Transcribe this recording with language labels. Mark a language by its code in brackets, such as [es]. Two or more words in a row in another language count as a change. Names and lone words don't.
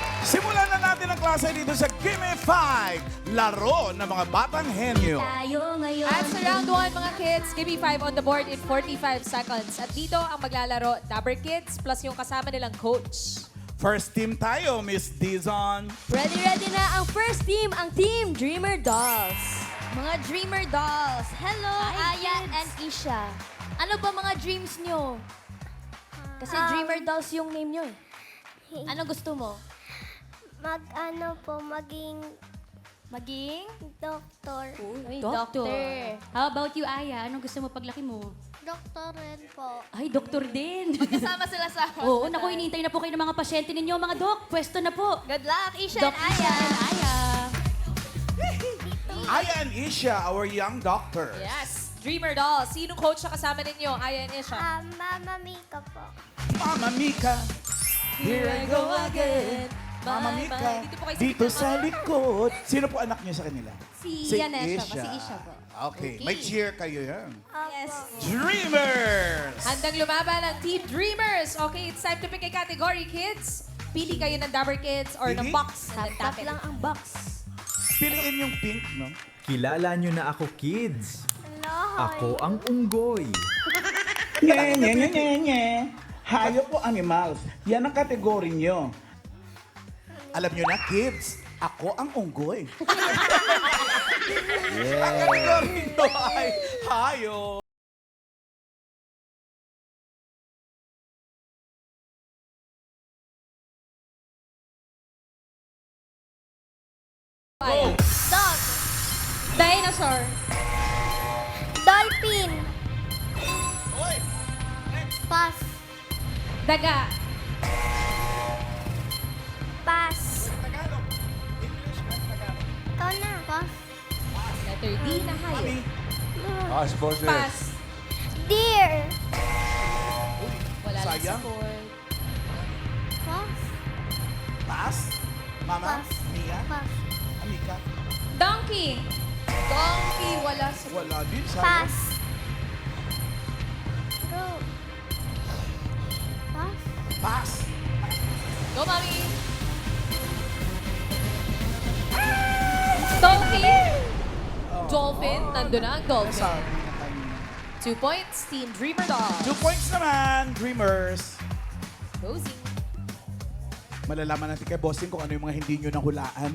[tl] Simulan na natin ang klase dito sa Gimme 5, laro ng mga batang henyo. Tayo ngayon. [en] At sa round 1, mga kids, give me 5 on the board in 45 seconds. [tl] At dito ang maglalaro, Dabber Kids plus yung kasama nilang coach. First team tayo, Miss Dizon. Ready na ang [en] first team, [tl] ang Team Dreamer Dolls. Mga Dreamer Dolls, hello, Aya and Isha. Ano ba mga dreams nyo? Kasi Dreamer Dolls yung name nyo eh. Ano gusto mo? Maging Maging? doktor. [en] Doctor. How about you, Aya? [tl] Anong gusto mo paglaki mo? Doktor rin po. Ay, doktor din. Kasama sila sa Oo, naku, hinihintay na po kayo ng mga pasyente ninyo. Mga dok, pwesto na po. [en] Good luck, Isha [tl] Dok [en] and Aya. Aya. Aya and Isha, our young doctors. Yes, Dreamer Dolls. [tl] Sinong coach na kasama ninyo? Aya and Isha. Mama Mika po. Mama Mika. [en] Here I go again. Mama Bye, Mika. [tl] bye. Dito po kayo sa Dito gitna, sa Mama. likod. Sino po anak niyo sa kanila? Si Yanesha po, si Isha po. Okay, may cheer kayo yan. [en] Yes. Dreamers! [tl] Handang lumaban ang Team Dreamers. [en] Okay, it's time to pick a category, kids. [tl] Pili kayo ng Dabber Kids or ng Pili? [en] box. And then tap Tap it. [tl] lang ang box. Piliin yung pink, no? Kilala nyo na ako, kids. [en] Hello. [tl] Ako ang unggoy. Nye, nye, nye, nye, nye. Hayop o animals. Yan ang kategory nyo. Alam nyo na, kids, ako ang unggoy. Ang kategory nyo ay hayop. Aya. [en] Dog. Dinosaur. Dolphin. Pass. [tl] Daga. [en] Pass. [tl] Ikaw na. Pass. [en] Letter D [tl] na hayop. Pass. [en] Deer. [tl] Wala lang sa Sayang. board. [en] Pass. Pass. Mama, Pass. Mia, Pass. Amika. Donkey. Donkey. [tl] Wala sa board. Wala din, sayang. [en] Pass. Go. Pass. Pass. [tl] Go, Mami. [en] Dolphin. [tl] Dolphin. Nandun na ang dolphin. Sabi na kanina. [en] 2 points, Team Dreamer Dolls. 2 points naman, Dreamers. Closing. [tl] Malalaman natin kay Bossing kung ano yung mga hindi nyo nahulaan.